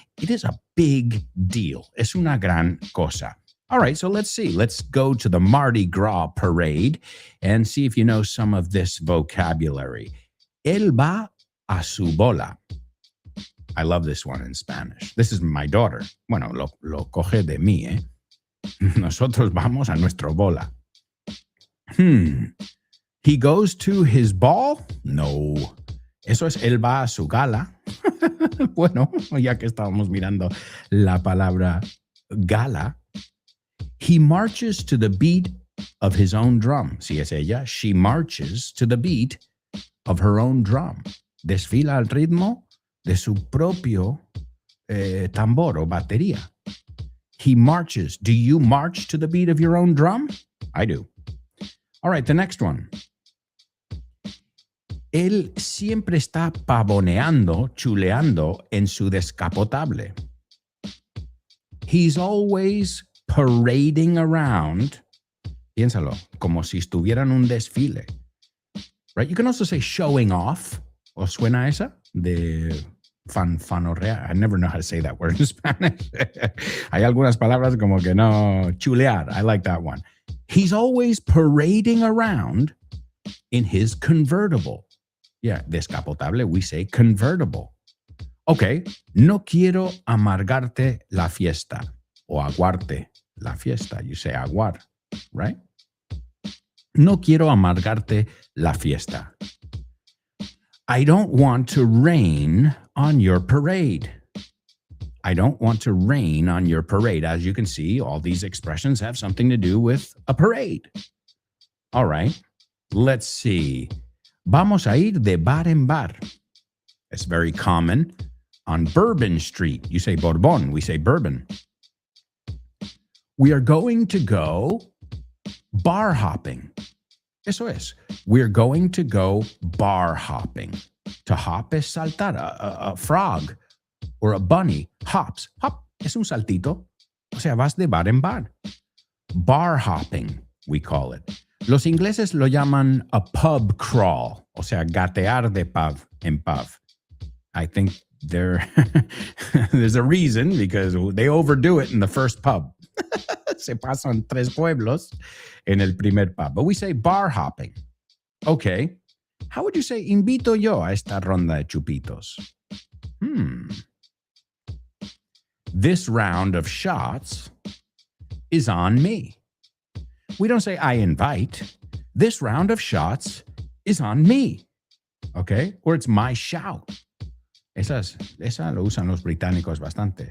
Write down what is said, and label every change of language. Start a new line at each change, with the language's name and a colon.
English: It is a big deal.
Spanish: Es una gran cosa.
English: All right, so let's see. Let's go to the Mardi Gras parade and see if you know some of this vocabulary.
Spanish: Él va a su bola.
English: I love this one in Spanish. This is my daughter.
Spanish: Bueno, lo coge de mí, ¿eh? Nosotros vamos a nuestro bola.
English: He goes to his ball?
Spanish: No. Eso es él va a su gala. Bueno, ya que estábamos mirando la palabra gala.
English: He marches to the beat of his own drum.
Spanish: Si es ella,
English: she marches to the beat of her own drum.
Spanish: Desfila al ritmo de su propio tambor o batería.
English: He marches. Do you march to the beat of your own drum? I do. All right, the next one.
Spanish: Él siempre está pavoneando, chuleando en su descapotable.
English: He's always parading around.
Spanish: Piénsalo, como si estuviera en un desfile.
English: Right? You can also say showing off.
Spanish: ¿Os suena esa? De fanorrea.
English: I never know how to say that word in Spanish.
Spanish: Hay algunas palabras como que no.
English: Chulear. I like that one. He's always parading around in his convertible. Yeah, descapotable, we say convertible.
Spanish: Okay, no quiero amargarte la fiesta. O aguarte la fiesta.
English: You say aguar, right?
Spanish: No quiero amargarte la fiesta.
English: I don't want to rain on your parade. I don't want to rain on your parade. As you can see, all these expressions have something to do with a parade. All right, let's see.
Spanish: Vamos a ir de bar en bar.
English: It's very common on Bourbon Street. You say Bourbon, we say Bourbon. We are going to go bar hopping.
Spanish: Eso es.
English: We're going to go bar hopping. To hop
Spanish: es saltar.
English: A frog or a bunny hops. Hop es un saltito. O sea, vas de bar en bar. Bar hopping, we call it. Los ingleses lo llaman a pub crawl. O sea, gatear de pub en pub. I think there's a reason, because they overdo it in the first pub.
Spanish: Se pasan 3 pueblos en el primer pub.
English: But we say bar hopping. Okay. How would you say
Spanish: invito yo a esta ronda de chupitos?
English: This round of shots is on me. We don't say I invite. This round of shots is on me. Okay? Or it's my shout.
Spanish: Esa lo usan los británicos bastante.